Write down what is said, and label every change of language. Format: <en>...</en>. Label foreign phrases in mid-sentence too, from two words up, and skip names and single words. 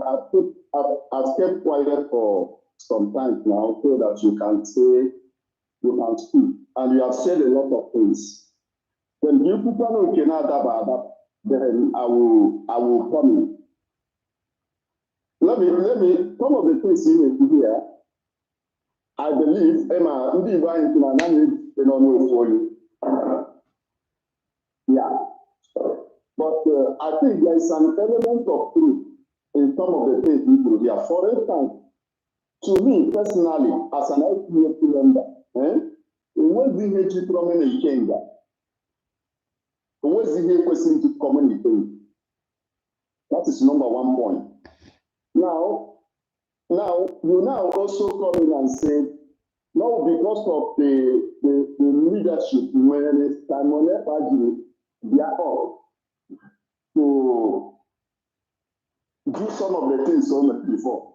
<en>I've kept quiet for some time now so that you can speak, and you have said a lot of things. When you people know that, then I will come in. Let me. Some of the things you may hear, I believe, Emma,</en> <ig>ndị Igbo anyị si na anaghị n'ọnụ ofu onye.</ig> <en>Yeah. But I think there is an element of truth in some of the things we do here. For instance, to me personally, as an IPOP member,</en> <ig>enweghị ihe jikọrọ m na Ikenga. Enweghị ihe kwesịrị jikọrọ m na Ikenga.</ig> <en>That is number one point. Now, you now also come in and say, no, because of the leadership, when Simon Ekpa they are up to do some of the things so much before.</en>